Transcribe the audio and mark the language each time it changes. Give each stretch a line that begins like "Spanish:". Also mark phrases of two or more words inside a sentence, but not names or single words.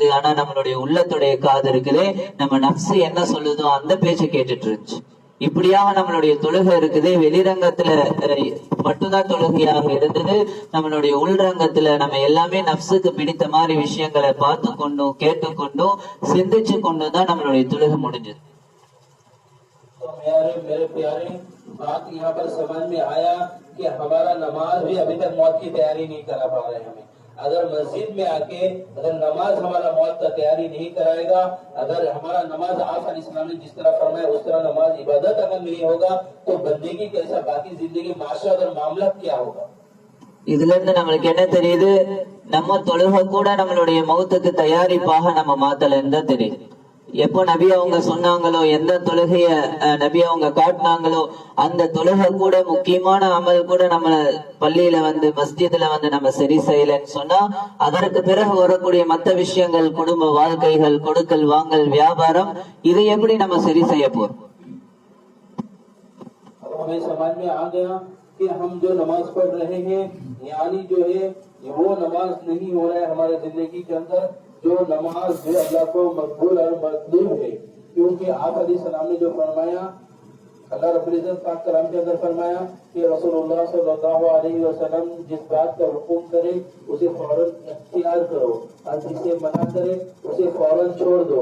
Tamil: ஆனா நம்மளுடைய உள்ளத்துடைய காது இருக்குதே, நம்ம நப்சு என்ன சொல்லுதோ அந்த பேச்சை கேட்டுட்டு இருந்துச்சு. இப்படியாக நம்மளுடைய தொழுகை இருக்குது. வெளிரங்கத்துல மட்டும்தான் தொழுகையாக இருந்தது. நம்மளுடைய உள்ரங்கத்துல நம்ம எல்லாமே நப்சுக்கு பிடித்த மாதிரி விஷயங்களை பார்த்து கொண்டும் கேட்டுக்கொண்டும் சிந்திச்சு கொண்டும் தான் நம்மளுடைய தொழுகை முடிஞ்சது.
Hindi: बात यहाँ पर समझ में आया कि हमारा नमाज भी अभी तक मौत की तैयारी नहीं करा पा रहे हमें। अगर मस्जिद में आके अगर नमाज हमारा मौत का तैयारी नहीं कराएगा, अगर हमारा नमाज आप अलैहिस्सलाम ने जिस तरह फरमाया उस तरह नमाज इबादत अगर नहीं होगा तो बंदगी कैसा, बाकी जिंदगी माशरा और मामला क्या होगा।
Tamil: இதுல இருந்து நம்மளுக்கு என்ன தெரியுது, நம்ம தொழுகை கூட நம்மளுடைய மௌத்துக்கு தயாரிப்பாக நம்ம மாத்தலன்னு தான் தெரியுது. எப்போ நபி அவங்க சொன்னாங்களோ, எந்த தொழுகைய நபி அவங்க காட்டினாங்களோ அந்த தொழுகை கூட முக்கியமான அமல் கூட நம்ம பள்ளியில மஸ்ஜிதுல நம்ம சரி செய்யலன்னு சொன்னா அதற்கு பிறகு வரக்கூடிய மற்ற விஷயங்கள், குடும்ப வாழ்க்கைகள், கொடுக்கல் வாங்கல், வியாபாரம், இதை எப்படி நம்ம சரி செய்ய போறோம்?
Hindi: हमें समझ में आ गया कि हम जो नमाज पढ़ रहे हैं यानी जो है वो नमाज नहीं हो रहा है हमारे जिंदगी के अंदर, जो नमाज जो अल्लाह को मकबूल और मतलूब है। क्योंकि आप अलैहिस्सलाम ने जो फरमाया,
Arabic: الله رب العزة
Hindi: पाक कलाम के अंदर फरमाया कि
Arabic: رسول الله صلى الله عليه وسلم
Hindi: जिस बात का हुक्म करे उसे फौरन इख्तियार करो और जिसे मना करे उसे फौरन छोड़ दो।